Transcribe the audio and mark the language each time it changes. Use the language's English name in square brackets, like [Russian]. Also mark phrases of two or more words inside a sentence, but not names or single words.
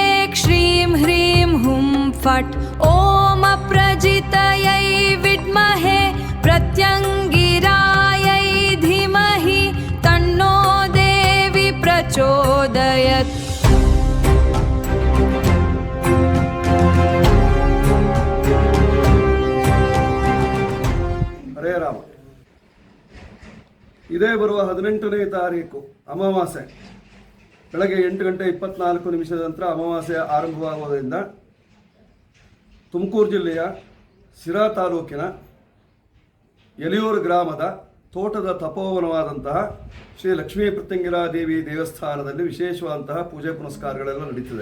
[Sanskrit] श्रीं ह्रीं हुं फट् ॐ अप्रजितयै विद्महे प्रत्यङ्गिरायै धीमहि तन्नो देवी प्रचोदयात्. [Kannada] ಹರೇ ರಾಮ. ಇದೇ ಬರುವ 18ನೇ ತಾರೀಕು ಅಮಾವಾಸ್ಯೆ ಬೆಳಗ್ಗೆ 8:24 ನಂತರ ಅಮಾವಾಸ್ಯೆ ಆರಂಭವಾಗುವುದರಿಂದ ತುಮಕೂರು ಜಿಲ್ಲೆಯ ಸಿರಾ ತಾಲೂಕಿನ ಯಲಿಯೂರು ಗ್ರಾಮದ ತೋಟದ ತಪೋವನವಾದಂತಹ ಶ್ರೀ ಲಕ್ಷ್ಮೀ ಪ್ರತ್ಯಂಗಿರಾ ದೇವಿ ದೇವಸ್ಥಾನದಲ್ಲಿ ವಿಶೇಷವಾದಂತಹ ಪೂಜೆ ಪುನಸ್ಕಾರಗಳೆಲ್ಲ ನಡೀತಿದೆ.